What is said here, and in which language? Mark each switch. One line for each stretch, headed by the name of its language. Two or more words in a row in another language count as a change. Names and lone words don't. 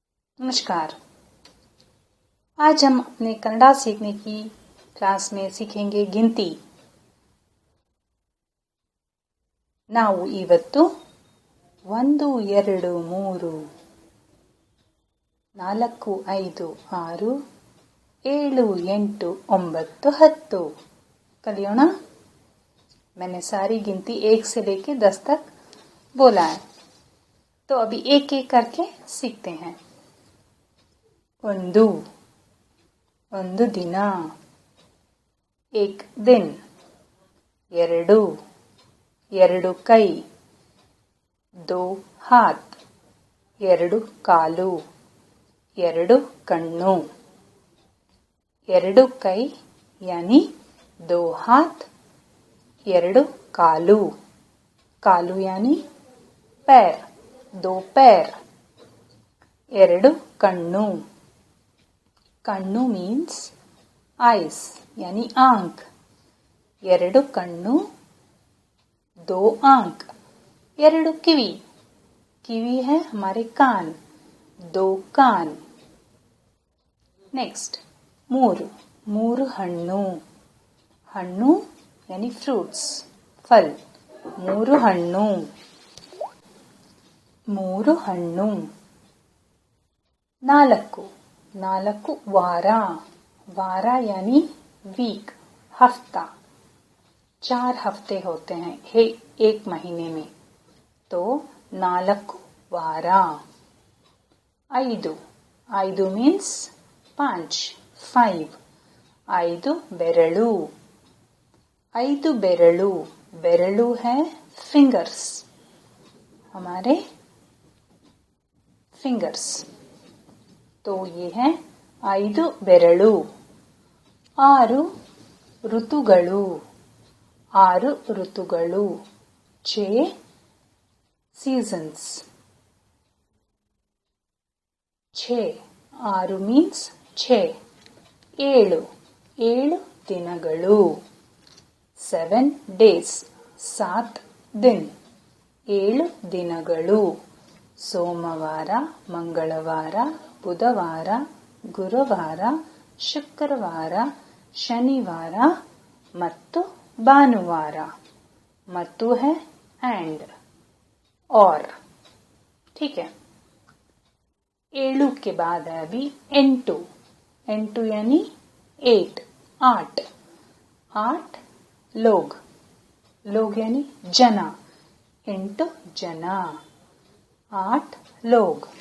Hindi: नमस्कार। आज हम अपने कन्नड़ा सीखने की क्लास में सीखेंगे गिनती।
Kannada: ನಾವು ಇವತ್ತು 1 2 3 4 5 6 7 8 9 10 कलियोना।
Hindi: मैंने सारी गिनती 1 से लेके 10 तक बोला है, तो अभी एक एक करके सीखते हैं।
Kannada: ಒಂದು ದಿನ,
Hindi: एक दिन,
Kannada: ಎರಡು ಕೈ,
Hindi: दो हाथ,
Kannada: ಎರಡು ಕಾಲು, ಎರಡು ಕಣ್ಣು। ಎರಡು ಕೈ
Hindi: यानी 2 हाथ,
Kannada: ಎರಡು ಕಾಲು, ಕಾಲು
Hindi: यानी पैर, 2 पैर।
Kannada: ಎರಡು ಕಣ್ಣು,
Hindi: कन्नू
English: means eyes
Hindi: यानी आंख।
Kannada: ಎರಡು ಕಣ್ಣು, 2 आंख। ಎರಡು ಕಿವಿ, ಕಿವಿ
Hindi: है हमारे कान, 2 कान।
Kannada: नेक्स्ट ಮೂರು ಹಣ್ಣು,
Hindi: हಣ್ಣು यानी फ्रूट्स, फल।
Kannada: ಮೂರು ಹಣ್ಣು, ನಾಲ್ಕು ವಾರ,
Hindi: वार यानी वीक, हफ्ता। 4 हफ्ते होते हैं एक महीने में, तो 4 वार। 5 मीन्स 5, 5 बेरಳು, 5 बेरಳು, बेरಳು है फिंगर्स, हमारे फिंगर्स, तो ये है 5 ಬೆರಳು।
Kannada: 6 ಋತುಗಳು, 6 ಋತುಗಳು,
English: 6 seasons, 6 means 6।
Kannada: 7 ದಿನಗಳು, 7 days, 7 दिन, 7 ದಿನಗಳು। ಸೋಮವಾರ, ಮಂಗಳವಾರ, ಬುಧವಾರ, ಗುರುವಾರ, ಶುಕ್ರವಾರ, ಶನಿವಾರ ಮತ್ತು ಭಾನುವಾರ।
Hindi: ಮತ್ತು है एंड और, ठीक है। 7 के बाद है अभी 8 यानी 8 लोग यानी जना, 8 जना, 8 लोग।